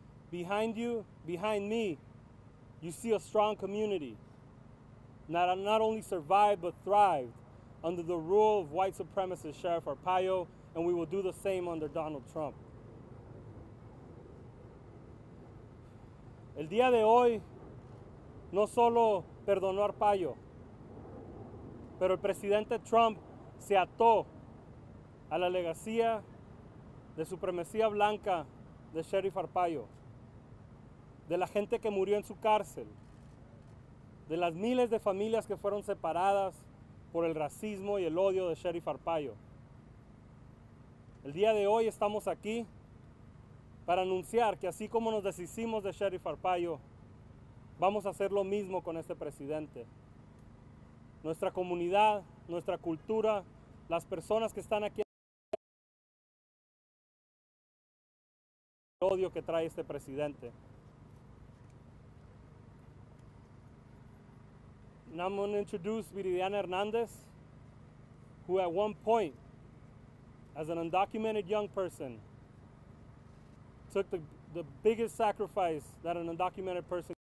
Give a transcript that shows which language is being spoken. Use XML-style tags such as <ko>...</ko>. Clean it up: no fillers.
<en>Behind you, behind me, you see a strong community that not only survived but thrived under the rule of white supremacist Sheriff Arpaio, and we will do the same under Donald Trump.</en> <es>El día de hoy no solo perdonó a Arpaio, pero el presidente Trump se ató a la legacía de supremacía blanca de Sheriff Arpaio, de la gente que murió en su cárcel, de las miles de familias que fueron separadas por el racismo y el odio de Sheriff Arpaio. El día de hoy estamos aquí para anunciar que así como nos deshicimos de Sheriff Arpaio, vamos a hacer lo mismo con este presidente. Nuestra comunidad, nuestra cultura, las personas que están aquí, el odio que trae este presidente.</es> <en>Now I'm going to introduce Viridiana Hernandez, who at one point, as an undocumented young person, took the biggest sacrifice that an undocumented person</en>